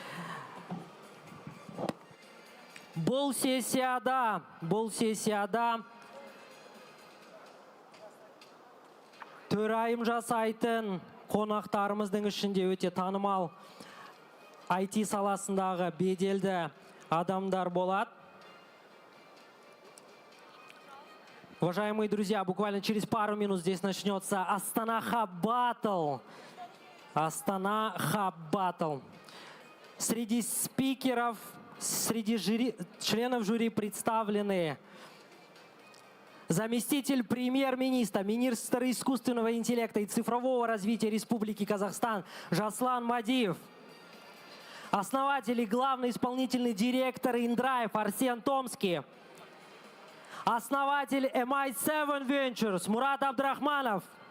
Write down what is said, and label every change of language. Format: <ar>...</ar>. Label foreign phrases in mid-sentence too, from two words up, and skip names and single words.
<kk>Бұл сессияда төрайым жасайтын қонақтарымыздың ішінде өте танымал IT саласындағы беделді адамдар болады.</kk> <ru>Уважаемые друзья, буквально через пару минут здесь начнется Астана Хаб Батл. Астана Хаб Батл. Среди спикеров, среди членов жюри представлены заместитель премьер-министра, министр искусственного интеллекта и цифрового развития Республики Казахстан Жаслан Мадиев, основатель и главный исполнительный директор Индрайв Арсен Томский, основатель MI7 Ventures Мурат Абдрахманов,</ru>